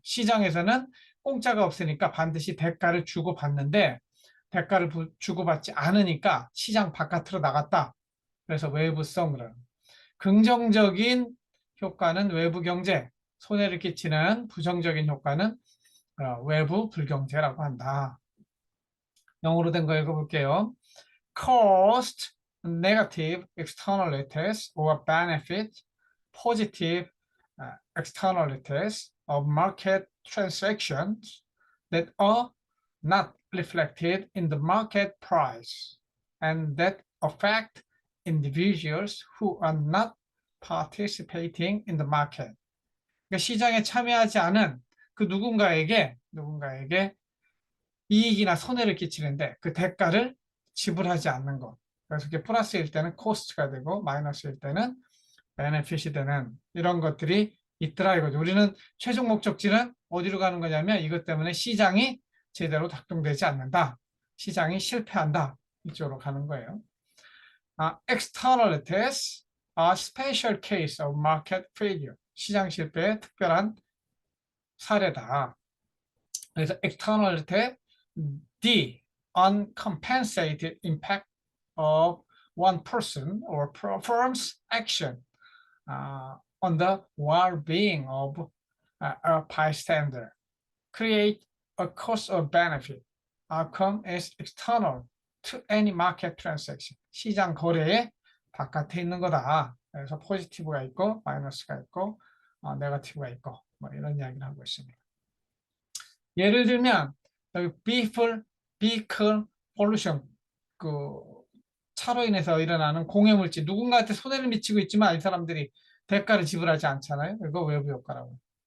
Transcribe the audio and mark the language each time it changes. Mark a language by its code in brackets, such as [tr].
[ko] 시장에서는 공짜가 없으니까 반드시 대가를 주고받는데 대가를 주고받지 않으니까 시장 바깥으로 나갔다. 그래서 외부성으로. 긍정적인 효과는 외부 경제, 손해를 끼치는 부정적인 효과는 외부 불경제라고 한다. 영어로 된 거 읽어볼게요. [en] Cost, negative externalities or benefit, positive externalities of market transactions that are not reflected in the market price and that affect individuals who are not participating in the market. [ko] 그러니까 시장에 참여하지 않은 그 누군가에게 이익이나 손해를 끼치는데 그 대가를 지불하지 않는 것. 그래서 그게 플러스일 때는 코스트가 되고 마이너스일 때는 베네핏이 되는 이런 것들이 있더라 이거죠. 우리는 최종 목적지는 어디로 가는 거냐면 이것 때문에 시장이 제대로 작동되지 않는다. 시장이 실패한다. 이쪽으로 가는 거예요. [en] Externalities are special case of market failure. [ko] 시장 실패의 특별한 사례다. 그래서 [en] externality, the uncompensated impact of one person or firm's action on the well-being of a bystander create a cost or benefit. Outcome is external to any market transaction. [ko] 시장 거래의 바깥에 있는 거다. 그래서 포지티브가 있고 마이너스가 있고 네거티브가 있고 뭐 이런 이야기를 하고 있습니다. 예를 들면 여기 vehicle pollution, 그 차로 인해서 일어나는 공해물질, 누군가한테 손해를 미치고 있지만 이 사람들이 대가를 지불하지 않잖아요. 이거 외부 효과라고.